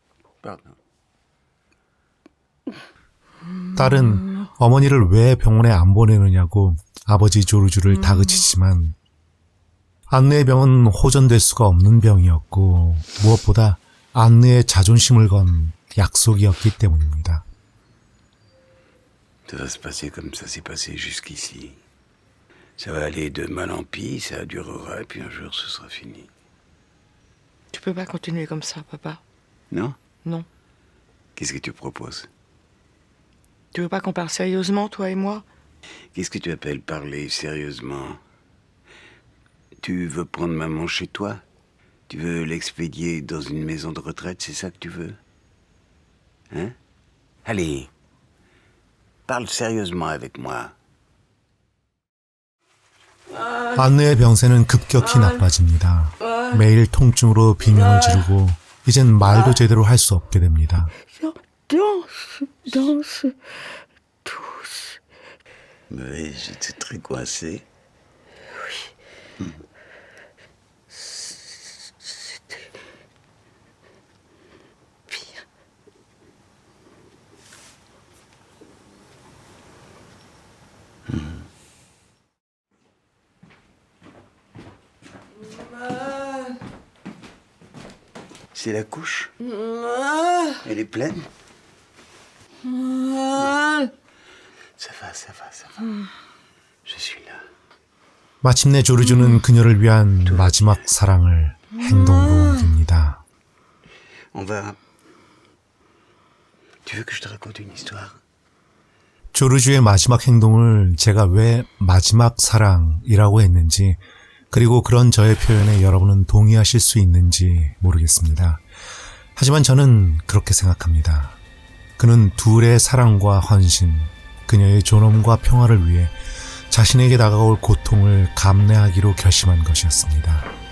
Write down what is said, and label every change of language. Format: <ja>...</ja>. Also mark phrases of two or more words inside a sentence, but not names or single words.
<ko>딸은 어머니를 왜 병원에 안 보내느냐고 아버지 조르주를 다그치지만 안느의 병은 호전될 수가 없는 병이었고 무엇보다 안느의 자존심을 건 약속이었기 때문입니다.</ko> <fr>Ça va se passer comme ça s'est passé jusqu'ici. Ça va aller de mal en pis, ça durera, et puis un jour ce sera fini. Tu peux pas continuer comme ça, papa. Non? Non. Qu'est-ce que tu proposes? Tu veux pas qu'on parle sérieusement, toi et moi? Qu'est-ce que tu appelles parler sérieusement? Tu veux prendre maman chez toi? Tu veux l'expédier dans une maison de retraite, c'est ça que tu veux? Hein? Allez, parle sérieusement avec moi.</fr> <ko>안느의 병세는 급격히 나빠집니다. 매일 통증으로 비명을 지르고 이젠 말도 제대로 할 수 없게 됩니다.</ko> <fr>Danse. Oui, j'étais très coincé. C'était pire. C'est la couche? Elle est pleine? Ça va, ça va, ça va. Je suis là.</fr> <ko>마침내 조르주는 그녀를 위한 마지막 사랑을 행동으로 옮깁니다.</ko> <fr>On va... Tu veux que je te raconte une histoire?</fr> <ko>조르주의 마지막 행동을 제가 왜 마지막 사랑이라고 했는지 그리고 그런 저의 표현에 여러분은 동의하실 수 있는지 모르겠습니다. 하지만 저는 그렇게 생각합니다. 그는 둘의 사랑과 헌신, 그녀의 존엄과 평화를 위해 자신에게 다가올 고통을 감내하기로 결심한 것이었습니다.</ko>